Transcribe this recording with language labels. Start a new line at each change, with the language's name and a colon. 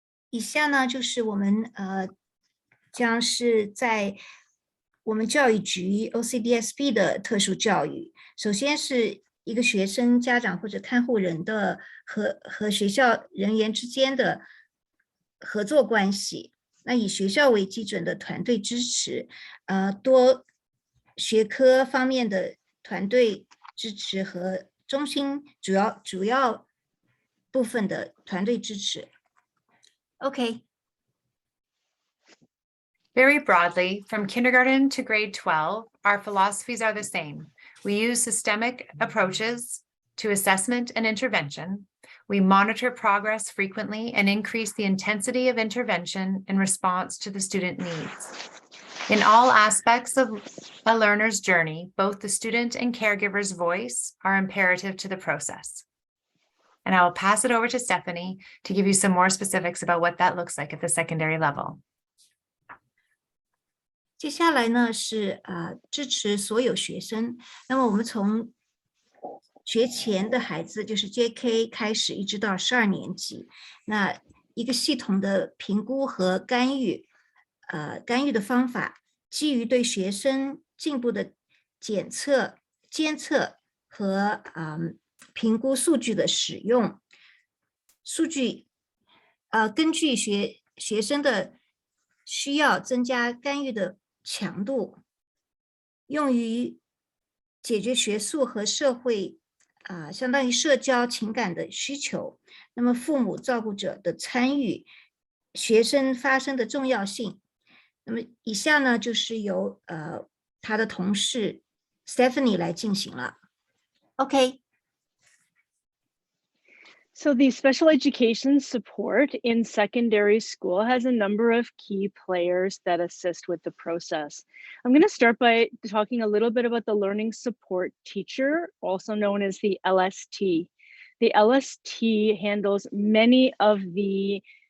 Chinese: 以下呢，就是我们将是在我们教育局 OCDSB 的特殊教育。首先是一个学生、家长或者看护人的和学校人员之间的合作关系。那以学校为基准的团队支持，多学科方面的团队支持和中心主要部分的团队支持。
English: Okay. Very broadly, from kindergarten to grade 12, our philosophies are the same. We use systemic approaches to assessment and intervention. We monitor progress frequently and increase the intensity of intervention in response to the student needs. In all aspects of a learner's journey, both the student and caregiver's voice are imperative to the process. And I will pass it over to Stephanie to give you some more specifics about what that looks like at the secondary level.
Chinese: 接下来呢是支持所有学生。那么我们从学前的孩子，就是 JK 开始，一直到12年级，那一个系统的评估和干预的方法，基于对学生进步的监测和评估数据的使用。数据根据学生的需要增加干预的强度，用于解决学术和社会相当于社交情感的需求。那么父母照顾者的参与，学生发声的重要性。那么以下呢就是由他的同事 Stephanie 来进行了。
English: Okay. So the special education support in secondary school has a number of key players that assist with the process. I'm going to start by talking a little bit about the learning support teacher, also known as the LST. The LST handles many of the